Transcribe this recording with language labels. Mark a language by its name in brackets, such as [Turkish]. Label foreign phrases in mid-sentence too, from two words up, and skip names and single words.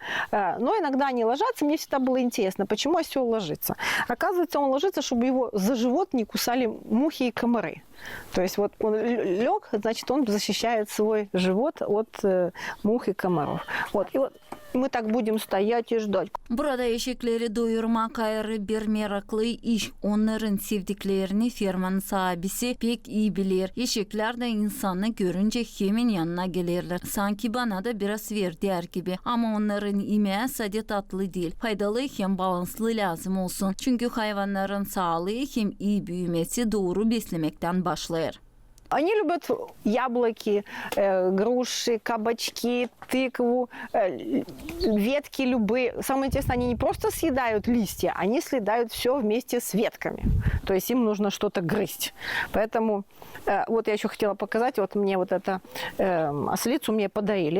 [Russian] Но иногда они ложатся. Мне всегда было интересно, почему осел ложится. Оказывается, он ложится, чтобы его за живот не кусали мухи и комары. То есть вот он лег, значит, он защищает свой живот от мух и комаров. Вот. И вот мы так будем стоять и ждать. [Gagauz] Burada eşekleri doyurmak ayrı bir meraklı iş. Onların sevdiklerini fermanın sahibisi pek iyi bilir. Eşekler de insanı görünce hemen yanına gelirler. Sanki bana da biraz ver der gibi. Ama onların yemeği sadece tatlı değil. Faydalı hem balanslı lazım olsun. Çünkü hayvanların sağlığı hem iyi büyümesi doğru beslemekten başlar. [Russian] Они любят яблоки, груши, кабачки, тыкву, ветки любые. Самое интересное, они не просто съедают листья, они съедают все вместе с ветками. То есть им нужно что-то грызть. Поэтому вот я еще хотела показать, вот мне вот эту ослицу мне подарили.